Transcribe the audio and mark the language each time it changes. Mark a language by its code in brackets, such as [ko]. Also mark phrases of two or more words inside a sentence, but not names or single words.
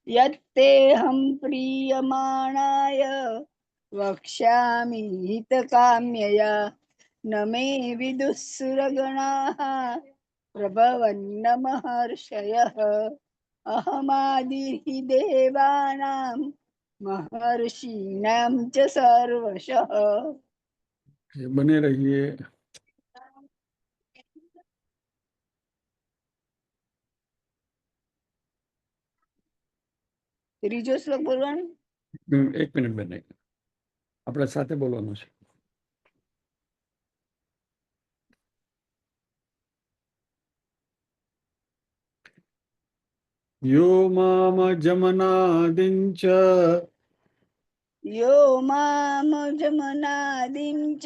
[sa] यत्तेऽहं प्रीयमाणाय वक्ष्यामि हितकाम्यया। न मे विदुः सुरगणाः प्रभवन्न महर्षयः। अहमादिर्हि देवानां महर्षीणां च सर्वशः। [hi] बने रहिए। [gu] ત્રીજો શ્લોક બોલવાનો. 1 મિનિટ બને, આપણે સાથે બોલવાનું છે. [sa] यो मामजमनादिं च यो मामजमनादिं च